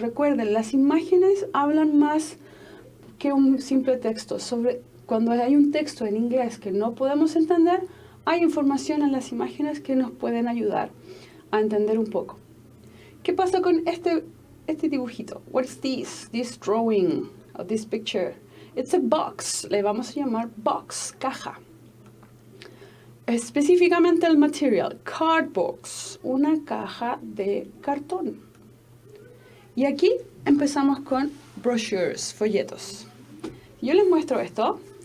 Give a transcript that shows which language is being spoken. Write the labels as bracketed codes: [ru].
[es] Recuerden, las imágenes hablan más que un simple texto. Cuando hay un texto en inglés que no podemos entender, hay información en las imágenes que nos pueden ayudar a entender un poco. ¿Qué pasa con este dibujito? [en] What's this? This drawing of this picture. It's a box. [es] Le vamos a llamar box, caja. Específicamente el material, card box, una caja de cartón. Y aquí empezamos con brochures, folletos. Yo les muestro esto.